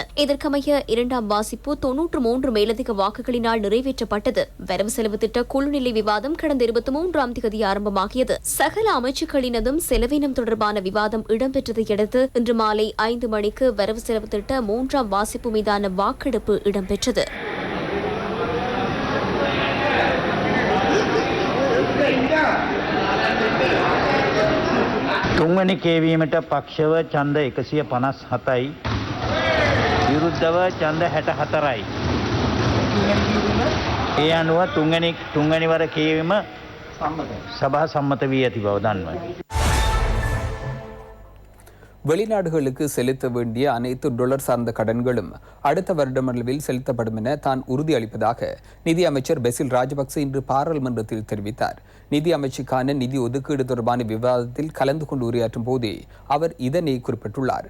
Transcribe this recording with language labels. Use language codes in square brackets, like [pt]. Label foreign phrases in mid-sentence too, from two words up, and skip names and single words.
[ta] இதற்கமைய 2ஆம் வாசிப்பு 93 மேலதிக வாக்குகளினால் நிறைவேற்றப்பட்டது. வரவு செலவு திட்ட குழுநிலை விவாதம் கடந்த 23ஆம் தேதி ஆரம்பமாகியது. சகல அமைச்சுக்களினதும் செலவினம் தொடர்பான விவாதம் இடம்பெற்றதை அடுத்து இன்று மாலை 5 மணிக்கு வரவு செலவு திட்ட 3ஆம் வாசிப்பு மீதான வாக்கெடுப்பு இடம்பெற்றது. [si] තුන්වැනි කේවීමට පක්ෂව ඡන්ද 157යි විරුද්ධව ඡන්ද 64යි. ඒ අනුව තුන්වැනි වර කියවීම සභා සම්මත වී ඇති බව දන්වයි. [ta] வெளிநாடுகளுக்கு செலுத்த வேண்டிய அனைத்து டாலர் சார்ந்த கடன்களும் அடுத்த வருடமளவில் செலுத்தப்படும் என தான் உறுதியளிப்பதாக நிதி அமைச்சர் பெசில் ராஜபக்ச இன்று பாராளுமன்றத்தில் தெரிவித்தார். நிதி அமைச்சுக்கான நிதி ஒதுக்கீடு தொடர்பான விவாதத்தில் கலந்து கொண்டு உரையாற்றும் போதே அவர் இதனை குறிப்பிட்டுள்ளார்.